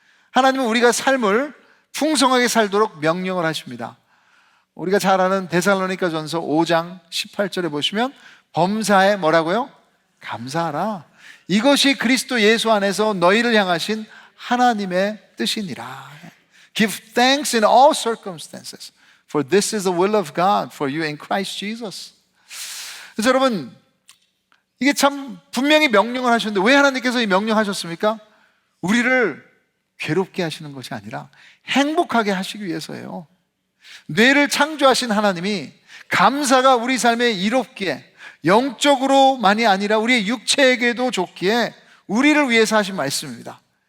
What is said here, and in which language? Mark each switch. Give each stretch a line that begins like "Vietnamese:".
Korean: 하나님은 우리가 삶을 풍성하게 살도록 명령을 하십니다. 우리가 잘 아는 데살로니가 전서 5장 18절에 보시면 범사에 뭐라고요? 감사하라. 이것이 그리스도 예수 안에서 너희를 향하신 하나님의 뜻이니라.
English: Give thanks in all circumstances, for this is the will of God for you in Christ Jesus.
Korean: 그래서 여러분, 이게 참 분명히 명령을 하셨는데 왜 하나님께서 이 명령하셨습니까? 우리를 괴롭게 하시는 것이 아니라 행복하게 하시기 위해서예요. 뇌를 창조하신 하나님이 감사가 우리 삶에 이롭기에, 영적으로만이 아니라 우리의 육체에게도 좋기에 우리를 위해서 하신 말씀입니다.